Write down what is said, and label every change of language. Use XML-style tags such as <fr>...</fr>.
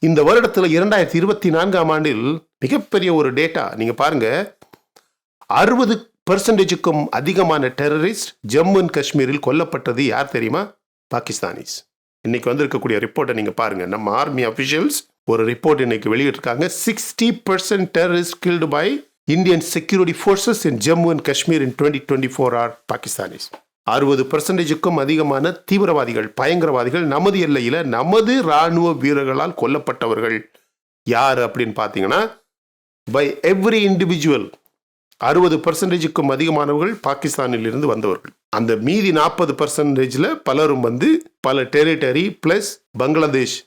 <ta>இந்த வருடத்தில் 2024ஆம் ஆண்டில் மிகப்பெரிய ஒரு டேட்டா நீங்க பாருங்க. 60%க்கும் அதிகமான டெரரிஸ்ட் ஜம்மு அண்ட் காஷ்மீரில் கொல்லப்பட்டது யார் தெரியுமா? பாகிஸ்தானிஸ். இன்னைக்கு வந்திருக்கக்கூடிய ரிப்போர்ட்டை நீங்க பாருங்க. நம்ம ஆர்மி அபிஷியல்ஸ் ஒரு ரிப்போர்ட் இன்னைக்கு வெளியிட்டிருக்காங்க.</ta> <en>60% terrorist killed by Indian security forces in Jammu and Kashmir in 2024 are Pakistanis.</en> <ta>60%க்கும் அதிகமான தீவிரவாதிகள், பயங்கரவாதிகள் நமது எல்லையில நமது ராணுவ வீரர்களால் கொல்லப்பட்டவர்கள் யார் அப்படின்னு பார்த்தீங்கன்னா, பை எவ்ரி இண்டிவிஜுவல் 60%க்கும் அதிகமானவர்கள் பாகிஸ்தானில் இருந்து வந்தவர்கள். அந்த மீதி 40%ல பலரும் வந்து பல டெரிட்டரி பிளஸ் பங்களாதேஷ்.</ta>